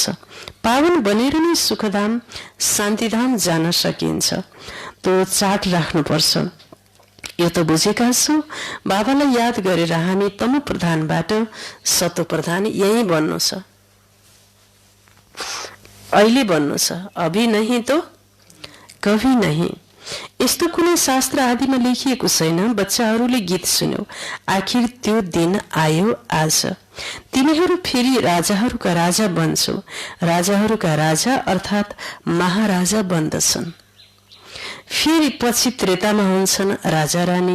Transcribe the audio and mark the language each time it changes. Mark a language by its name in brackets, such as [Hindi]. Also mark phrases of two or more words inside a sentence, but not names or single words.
[Nepali] पावन बनेर नै सुखधाम शान्तिधाम जान सकिन्छ। तो चाट राख्नुपर्छ। यो त बुझेका छौ। बाबालाई याद गरेर हामी तमो प्रधानबाट सतो प्रधान यही बन्नु छ, अहिले बन्नु छ। [Hindi] अभी नहीं तो कभी नहीं। [Nepali] यस्तो कुनै शास्त्र आदिमा लेखिएको छैन। बच्चाहरूले गीत सुन्यो, आखिर त्यो दिन आयो आज। तिमीहरू फेरि राजाहरूका राजा बन्छौ। राजाहरूका राजा अर्थात् महाराजा बन्दछन्। फेरि पछि त्रेतामा हुन्छन् राजा रानी।